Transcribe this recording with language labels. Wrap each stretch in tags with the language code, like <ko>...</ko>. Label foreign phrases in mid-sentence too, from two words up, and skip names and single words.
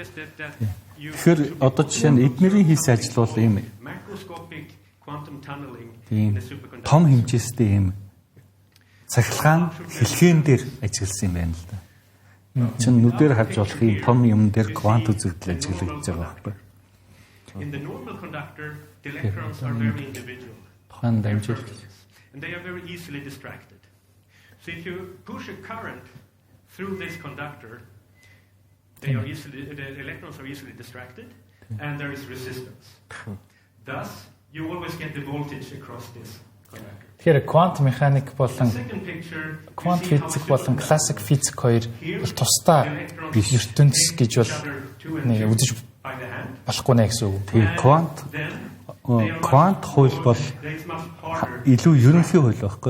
<mn>Тэгэхээр одоо жишээ нь эднэрийн хийсэн ажил бол ийм том хэмжээстэй ийм цахилгаан хэлхэн дээр ажилласан юм байна л да. Чин нүдээр харж болох ийм том юм дээр квант үзэгдэл ажиглагдаж байгаа байхгүй.</mn> <en>In the normal conductor, the electrons are very individual.</en> <mn>Тухайн дамжуулалт.</mn> <en>And they are very easily distracted. So if you push a current through this conductor, the electrons are easily distracted, and there is resistance. Thus, you always get the voltage across this conductor.</en> <mn>Тэгэхээр квант механик болон квант физик болон классик физик хоёр бол тусдаа ертөнц гэж бол нэг үзэж болохгүй нэ гэсэн үг. Тийм квант хууль бол илүү ерөнхий хууль байхгүй.</mn>